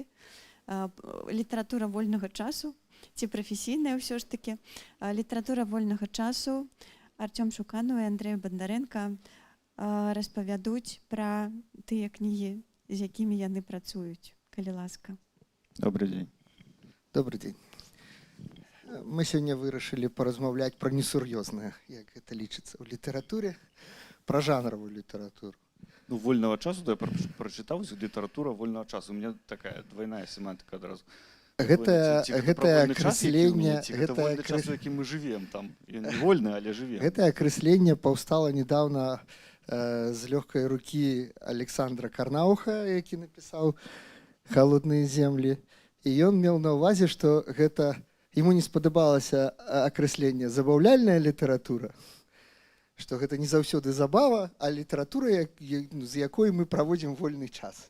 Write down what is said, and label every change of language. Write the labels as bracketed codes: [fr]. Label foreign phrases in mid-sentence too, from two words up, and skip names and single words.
[be] Літаратура вольнага часу ці прафесійная ўсё ж такі. Літаратура вольнага часу. Артём Шуканов і Андрей Бондаренко распавядуць пра тыя кнігі, з якімі яны працуюць. Калі ласка. [ru] Добрый день. Добрый день. [be] Мы сегодня вырашылі паразмаўляць пра несур'ёзнае, як гэта лічыцца ў літаратуре, пра жанравую літаратуру. Ну, вольного часу, [ru] то я прочитал литература [be] вольного часу. [ru] У меня такая двойная семантика одразу. [be] Гэта акрэсленне, акрэсленне, гэта вольны час, у якім мы живем там. Ён не вольны, але живем. Гэта акрэсленне паўстала недавно з лёгкай рукі Александра Карнауха, які напісаў «Холодныя землі». І ён меў на ўвазе, што гэта ему не спадабалася акрэсленне забаўляльная літаратура, што гэта не заўсёды забава, а літаратура, з якой мы праводзім вольны час.